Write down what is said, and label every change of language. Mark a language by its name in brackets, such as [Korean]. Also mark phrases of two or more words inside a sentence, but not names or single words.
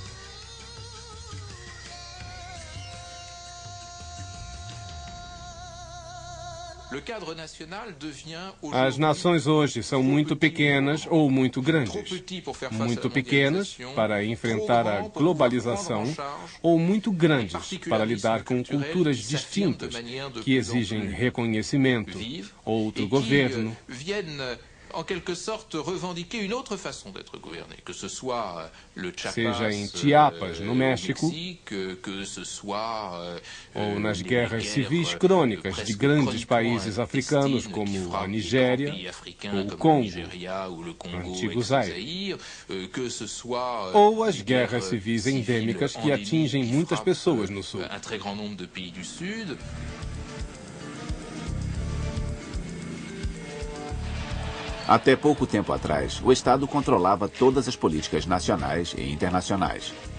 [Portuguese] As nações hoje são muito pequenas ou muito grandes. Muito pequenas para enfrentar a globalização ou muito grandes para lidar com culturas distintas que exigem reconhecimento, outro governo. [French] En quelque sorte, revendiquer une autre façon d'être gouverné, que ce soit le Chiapas, [Portuguese] seja em Chiapas, no México, [French] que ce soit, [Portuguese] ou nas guerras civis crônicas de grandes países africanos como a Nigéria ou o Congo, antigo Zaire, ou as guerras civis endêmicas que atingem muitas pessoas no Sul. Até pouco tempo atrás, o Estado controlava todas as políticas nacionais e internacionais.